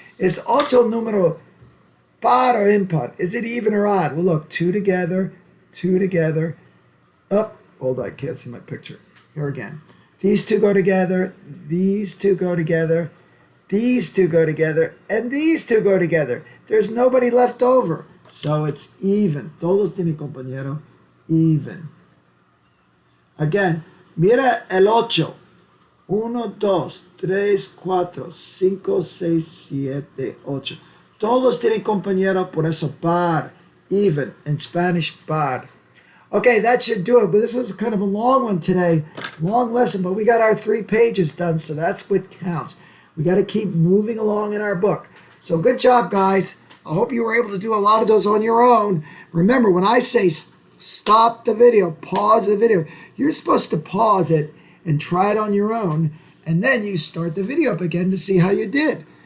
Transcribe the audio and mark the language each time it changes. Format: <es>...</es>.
<en>Is 8</en> <es>número par</es> <en>or impar? Is it even or odd? Well, look, 2 together, 2 together. Up. Hold on, I can't see my picture. Here again. These 2 go together, these 2 go together, these 2 go together, and these 2 go together. There's nobody left over. So it's even.</en> <es>Todos tienen compañero.</es> <en>Even. Again,</en> <es>mira el 8.</es> <en>1, 2, 3, 4, 5, 6, 7, 8.</en> <es>Todos tienen compañero, por eso par.</es> <en>Even. In Spanish, par. Okay, that should do it. But this was kind of a long one today. Long lesson, but we got our 3 pages done, so that's what counts. We got to keep moving along in our book. So good job, guys. I hope you were able to do a lot of those on your own. Remember, when I say stop the video, pause the video, you're supposed to pause it and try it on your own, and then you start the video up again to see how you did.</en>